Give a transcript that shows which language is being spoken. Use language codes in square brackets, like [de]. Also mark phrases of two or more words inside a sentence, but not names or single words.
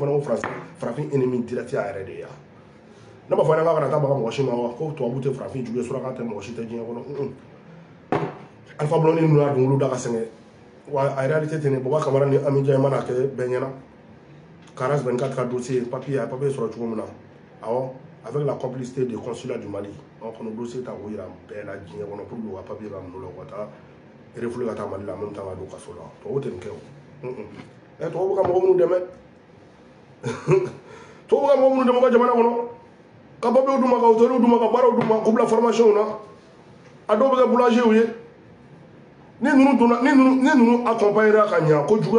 [bm] ne ko farafin ennemi direct y'a yɛrɛ de ye yan n'a ma fɔ ne k'a kana taa baga mɔgɔ si ma wa ko tubabu tɛ farafin jugu ye suraka tɛ mɔgɔ si tɛ diɲɛ kɔnɔ Alpha Blondy ninnu y'a dɔnkiliw da ka sɛgɛn wa a réalité tɛ ne Baba Kamara ni Ami Ndiaye mana kɛ bɛɛ ɲɛna Caras 24 ka dossier papier sɔrɔ cogo min na awɔ [fr] avec la complicité du consulat du Mali [bm] kɔnɔ dossier ta k'o yira bɛɛ la diɲɛ kɔnɔ [fr] pour que [bm] u ka papier ka minɛ u la ka taa refule ka taa Mali la [fr] en même temps [bm] ka don kaso la tubabu tɛ nin kɛ o tubabu ka mɔgɔ minnu dɛmɛ tubabu ka mɔgɔ minnu dɛmɛ u ka jamana kɔnɔ ka papier d'u ma ka hôtel d'u ma ka baaraw d'u ma k'u bila formation na a dɔw bɛ kɛ boulanger ye ni ninnu accompagnera ka ɲa ko juguya